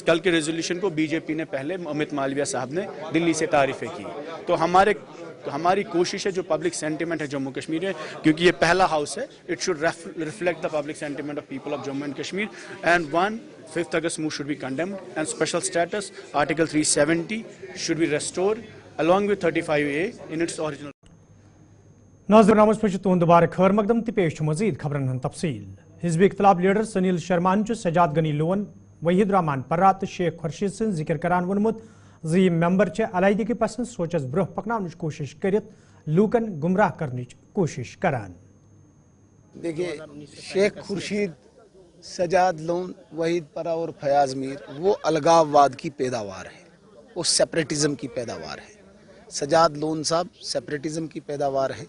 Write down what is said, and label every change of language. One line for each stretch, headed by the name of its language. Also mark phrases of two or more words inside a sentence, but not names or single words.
Urdu: کل کے ریزولوشن کو بی جے پی نے پہلے امت مالویہ صاحب نے دلی سے تعریفیں کی, تو ہماری کوشش ہے جو
English: public sentiment
Urdu: ہے جموں کشمیر میں, کیونکہ یہ پہلا ہاؤس ہے,
English: it should reflect the public sentiment of people of Jammu and Kashmir. اینڈ 5 August move should be condemned and special status Article 370 should be restored along with 35A in its original.
Kashmiri: ناظرین نامس پہ تہد دوبارہ خیر مقدم تو پیش مزید خبرن ہند تفصیل. حزب اختلاف لیڈر سنیل شرمان سجاد غنی لون, وحید الرحمان پرہ تو شیخ خورشید سن ذکر کران وونمت زی ممبر علیحدگی پسند سوچس برہ پکناونچ کوشش کرت لوکن گمراہ کرنچ کوشش کران.
Urdu: دیکھیے, شیخ خورشید, سجاد لون, وحید پرہ اور فیاض میر وہ الگاو واد کی پیداوار ہے, وہ سیپریٹزم کی پیداوار ہے. سجاد لون صاحب سیپریٹزم کی پیداوار ہے.